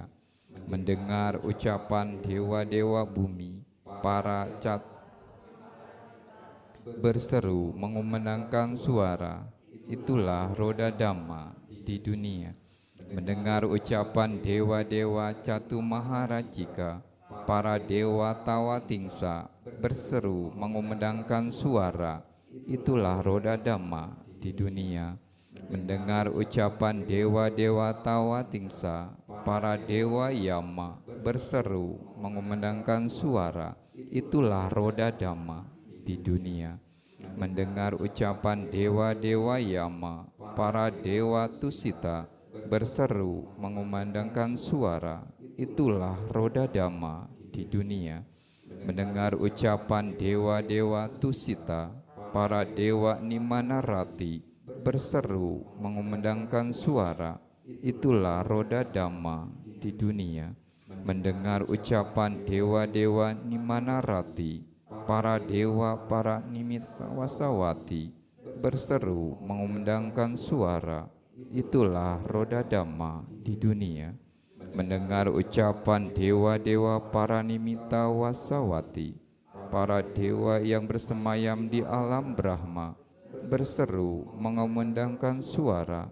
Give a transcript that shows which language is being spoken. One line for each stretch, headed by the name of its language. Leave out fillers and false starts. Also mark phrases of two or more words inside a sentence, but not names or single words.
Indonesian: Mendengar ucapan dewa-dewa bumi, para cat berseru mengumandangkan suara. Itulah roda Dhamma di dunia. Mendengar ucapan dewa-dewa Catu Maharajika, para dewa Tawatingsa berseru mengumandangkan suara. Itulah roda Dhamma di dunia. Mendengar ucapan dewa-dewa Tawatingsa, para dewa Yama berseru mengumandangkan suara. Itulah roda Dhamma di dunia. Mendengar ucapan dewa-dewa Yama, para dewa Tusita berseru mengumandangkan suara. Itulah roda Dhamma di dunia. Mendengar ucapan dewa-dewa Tusita, para dewa Nimanarati berseru mengumandangkan suara. Itulah roda Dhamma di dunia. Mendengar ucapan dewa-dewa Nimanarati, para dewa para nimitta wasawati berseru mengumandangkan suara. Itulah roda Dhamma di dunia. Mendengar ucapan dewa-dewa para nimitta wasawati, para dewa yang bersemayam di alam Brahma berseru mengumandangkan suara.